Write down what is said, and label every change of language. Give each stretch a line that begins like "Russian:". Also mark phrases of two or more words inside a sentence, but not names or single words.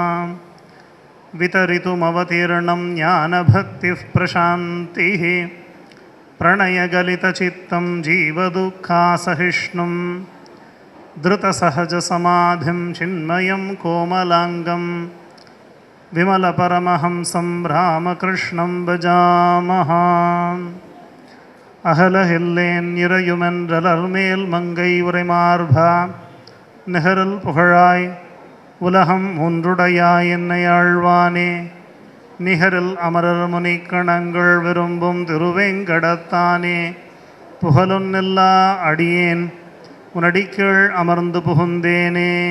Sanskrit: वितरितुमवतीर्णं ज्ञानभक्तिः प्रशान्तिः प्रणयगलितचित्तं जीवदुःखासहिष्णुं धृतसहजसमाधिं चिन्मयं कोमलाङ्गं विमलपरमहंसं रामकृष्णं भजामः.
Tamil: அகலஹில்லேன் இறையுமென்றலர் மேல் மங்கை உரைமார்பா நிகரில் புகழாய் உலகம் ஒன்றுடையாய் என்னை ஆழ்வானே நிகரில் அமரர் முனிக்கணங்கள் விரும்பும் திருவேங்கடத்தானே புகழொன்னில்லா அடியேன் உனடிக்கீழ் அமர்ந்து புகுந்தேனே.